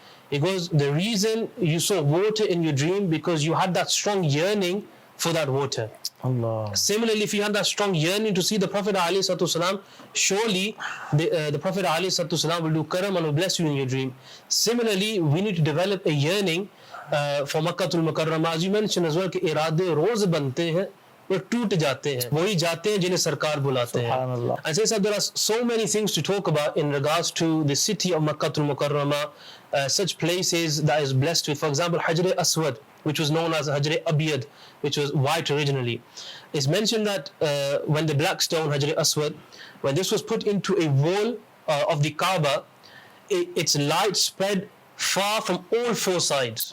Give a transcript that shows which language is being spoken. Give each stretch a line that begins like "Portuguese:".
English: He goes, the reason you saw water in your dream because you had that strong yearning for that water. Allah. Similarly, if you had that strong yearning to see the Prophet ﷺ, surely the Prophet ﷺ will do karam and will bless you in your dream. Similarly, we need to develop a yearning for Makkah al-Mukarramah. As you mentioned as well,
Urdu: کہ ارادے روز بنتے ہیں وہ ٹوٹ جاتے ہیں، وہی جاتے ہیں جنہیں سرکار بلاتے ہیں.
English: Subhanallah. And say, there are so many things to talk about in regards to the city of Makkah al-Mukarramah, such places that is blessed with. For example, Hajr Aswad, which was known as Hajr Abiyad, which was white originally. It's mentioned that when the black stone, Hajr Aswad, when this was put into a wall of the Kaaba, its light spread far from all four sides.